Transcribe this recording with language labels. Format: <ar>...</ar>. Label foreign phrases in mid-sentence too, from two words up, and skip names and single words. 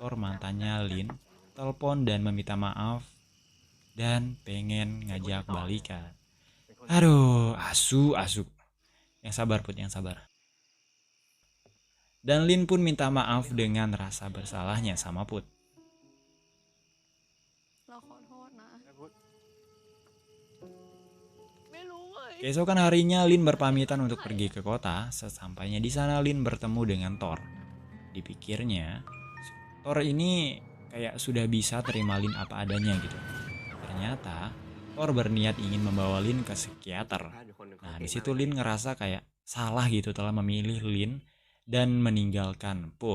<id>Thor mantannya Lin telepon dan meminta maaf dan pengen ngajak balikan. Aduh, asu. Yang sabar Put, yang sabar. Dan Lin pun minta maaf dengan rasa bersalahnya sama Put.</id> <th>เราขอโทษนะ ไม่รู้เว้ย</th> <id>Keesokan harinya Lin berpamitan untuk pergi ke kota. Sesampainya di sana Lin bertemu dengan Thor. Dipikirnya Thor ini kayak sudah bisa terima Lin apa adanya gitu. Ternyata Thor berniat ingin membawa Lin ke psikiater. Nah, di situ Lin ngerasa kayak salah gitu telah memilih Lin dan meninggalkan Put.</id>